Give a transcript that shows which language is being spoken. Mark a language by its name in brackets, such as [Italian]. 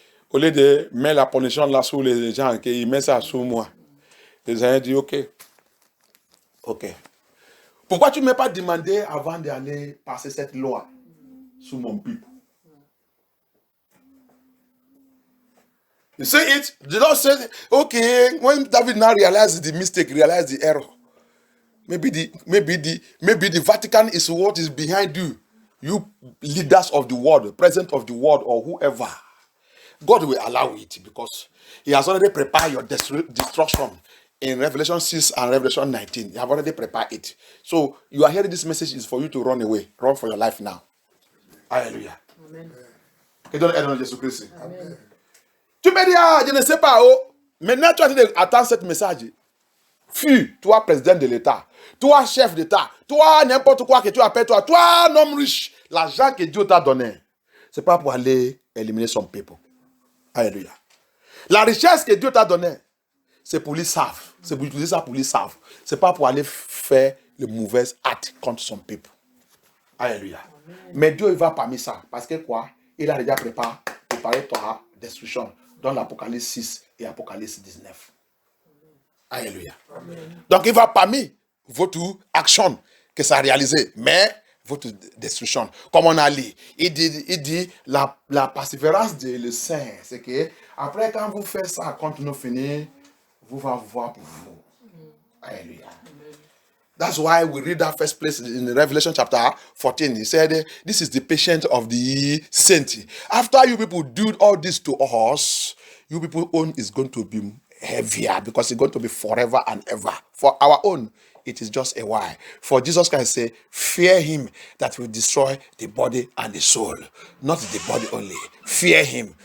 [French] Au lieu de mettre la punition là sur les gens, qu'il met ça sur moi. Le Seigneur dit, ok. Pourquoi tu ne m'as pas demandé avant d'aller passer cette loi sur mon peuple? [English] You see it? The Lord said, okay, when David now realized the mistake, realized the error, maybe the Vatican is what is behind you. You leaders of the world, president of the world, or whoever, God will allow it because He has already prepared your destruction in Revelation 6 and Revelation 19. He have already prepared it. So you are hearing this message is for you to run away, run for your life now. [French] Hallelujah. Amen. Que Dieu aide Jésus-Christ. Amen. Tu me dis, je ne sais pas, maintenant tu as dit attends ce message. Fuis, toi président de l'État, toi chef d'État, toi n'importe quoi que tu appelles toi un homme riche, l'argent que Dieu t'a donné, c'est pas pour aller éliminer son peuple. Alléluia. La richesse que Dieu t'a donnée, c'est pour lui sauver. C'est pour utiliser ça pour lui sauver. C'est pas pour aller faire le mauvais acte contre son peuple. Alléluia. Mais Dieu il va parmi ça. Parce que quoi? Il a déjà préparé ta destruction dans l'Apocalypse 6 et Apocalypse 19. Alléluia. Amen. Donc il va parmi votre action que ça a réalisé, mais votre destruction. Comme on a lu, il dit la persévérance de saint, c'est que après quand vous faites ça, quand nous finissons, vous va voir pour vous. Alléluia. [English] That's why we read that first place in Revelation chapter 14. He said, this is the patience of the saint. After you people do all this to us, you people own is going to be heavier because it's going to be forever and ever. For our own, it is just a while. For Jesus Christ say, fear him that will destroy the body and the soul. Not the body only. Fear him.